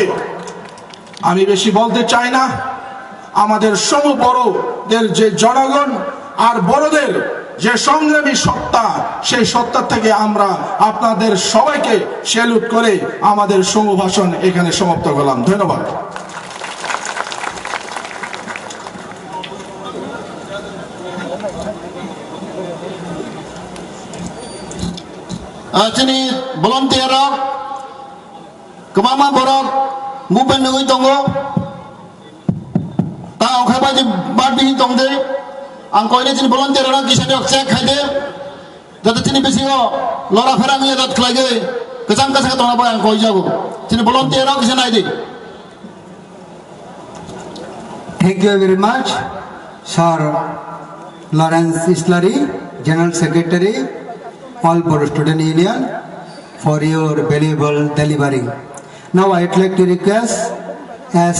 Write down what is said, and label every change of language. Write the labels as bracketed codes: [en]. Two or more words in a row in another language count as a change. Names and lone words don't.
[bn] আমি বেশি বলতে চাই না। আমাদের সমবড়দের যে জনগণ আর বড়দের যে সংগ্রামী সত্তা, সেই সত্তা থেকে আমরা আপনাদের সবাইকে স্যালুট করে আমাদের সমভাষণ এখানে সমাপ্ত করলাম। ধন্যবাদ। [trp] Sini volunteer kemama borok movement nungui tonggo ta okhai ba bar bi tongde ang koine sini volunteer ra kisane check khaide jate sini bisingo lora phera ngi dat khlage kachang kachang tona ba ang koi jago sini volunteer ra kisane aidi. [en] Thank you very much, Sir Lawrence Islari, General Secretary, All Boro Student Union, for your valuable delivery. Now I would like to request S.